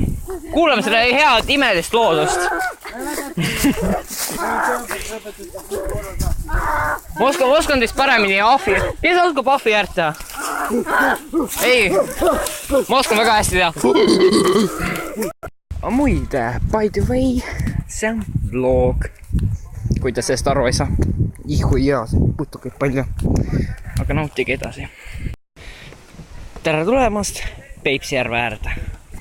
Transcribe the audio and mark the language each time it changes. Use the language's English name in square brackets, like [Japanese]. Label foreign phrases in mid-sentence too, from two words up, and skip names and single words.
[Estonian] Kuulame selle head imelist loodust. Ma oskan teist paremini ahvi. Kes oskab ahvi äärt teha? Ei. Ma oskan väga hästi teha. Muide, [English] by the way, [Estonian] see on vlog. Kui te sellest aru ei saa. Ihu hea, see putukaid palju. Aga nautige edasi. Tere tulemast Peipsi järve äärde.